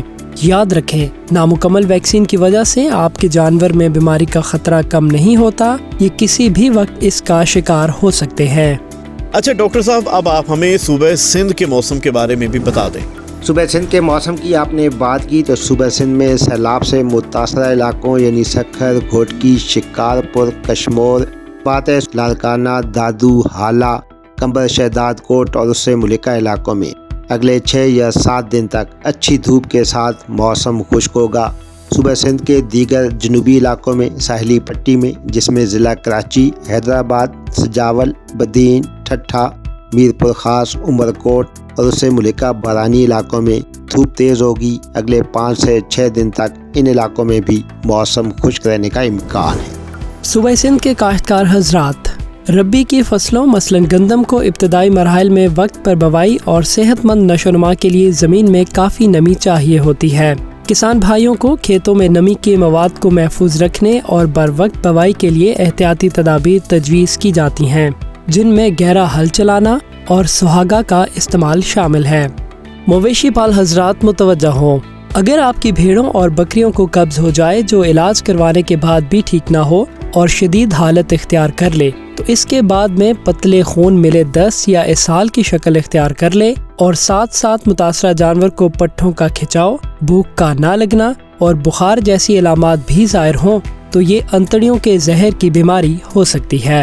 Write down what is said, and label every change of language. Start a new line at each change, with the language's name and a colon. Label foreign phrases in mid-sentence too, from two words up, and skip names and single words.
Urdu: یاد رکھیں، نامکمل ویکسین کی وجہ سے آپ کے جانور میں بیماری کا خطرہ کم نہیں ہوتا، یہ کسی بھی وقت اس کا شکار ہو سکتے ہیں. اچھا ڈاکٹر صاحب، اب آپ ہمیں صوبے سندھ کے موسم کے بارے میں بھی بتا دیں. صوبے سندھ کے موسم کی آپ نے بات کی تو صوبے سندھ میں سیلاب سے متاثرہ علاقوں یعنی سکھر، گھوٹکی، شکارپور، کشمور، فاتح، لالکانہ، دادو، ہالہ، قمبر، شہداد کوٹ اور اس سے ملحقہ علاقوں میں اگلے 6 یا 7 دن تک اچھی دھوپ کے ساتھ موسم خشک ہوگا. صوبے سندھ کے دیگر جنوبی علاقوں میں ساحلی پٹی میں، جس میں ضلع کراچی، حیدرآباد، سجاول، بدین، ٹھٹھہ، میرپور خاص، عمرکوٹ اور اس سے ملحقہ بارانی علاقوں میں دھوپ تیز ہوگی. اگلے 5 سے 6 دن تک ان علاقوں میں بھی موسم خشک رہنے کا امکان ہے. صوبے سندھ کے کاشتکار حضرات، ربیع کی فصلوں مثلاً گندم کو ابتدائی مرحل میں وقت پر بوائی اور صحت مند نشوونما کے لیے زمین میں کافی نمی چاہیے ہوتی ہے. کسان بھائیوں کو کھیتوں میں نمی کے مواد کو محفوظ رکھنے اور بروقت بوائی کے لیے احتیاطی تدابیر تجویز کی جاتی ہیں، جن میں گہرا ہل چلانا اور سہاگا کا استعمال شامل ہے۔ مویشی پال حضرات متوجہ ہوں، اگر آپ کی بھیڑوں اور بکریوں کو قبض ہو جائے جو علاج کروانے کے بعد بھی ٹھیک نہ ہو اور شدید حالت اختیار کر لے تو اس کے بعد میں پتلے خون ملے دست یا اسہال کی شکل اختیار کر لے اور ساتھ ساتھ متاثرہ جانور کو پٹھوں کا کھچاؤ، بھوک کا نہ لگنا اور بخار جیسی علامات بھی ظاہر ہوں تو یہ انتڑیوں کے زہر کی بیماری ہو سکتی ہے۔